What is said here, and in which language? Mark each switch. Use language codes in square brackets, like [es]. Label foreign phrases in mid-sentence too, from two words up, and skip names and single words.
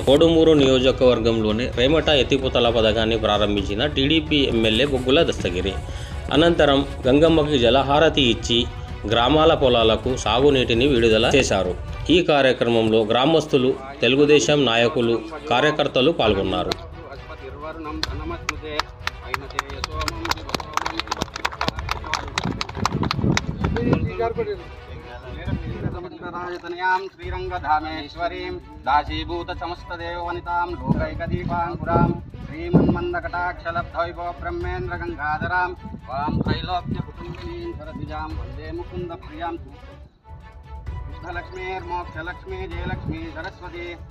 [te] కోడుమూరు నియోజకవర్గంలోని రేమట ఎత్తిపోతల పథకాన్ని ప్రారంభించిన టీడీపీ ఎమ్మెల్యే బొగ్గుల దస్తగిరి అనంతరం గంగమ్మకి జలహారతి ఇచ్చి గ్రామాల పొలాలకు సాగునీటిని విడుదల చేశారు. ఈ కార్యక్రమంలో గ్రామస్తులు, తెలుగుదేశం నాయకులు, కార్యకర్తలు పాల్గొన్నారు. [sa] श्रीरंगधामेश्वरीं दासीभूत समस्तदेववनितां लोकैकदीपाङ्कुरां श्रीमन्मन्दकटाक्षलब्धैव ब्रह्मेन्द्र गंगाधरां वां त्रैलोक्यकुटुम्बिनीं सरद्विजां वन्दे मुकुन्दप्रियां शुद्धलक्ष्मीर्मोक्षलक्ष्मी जयलक्ष्मी सरस्वती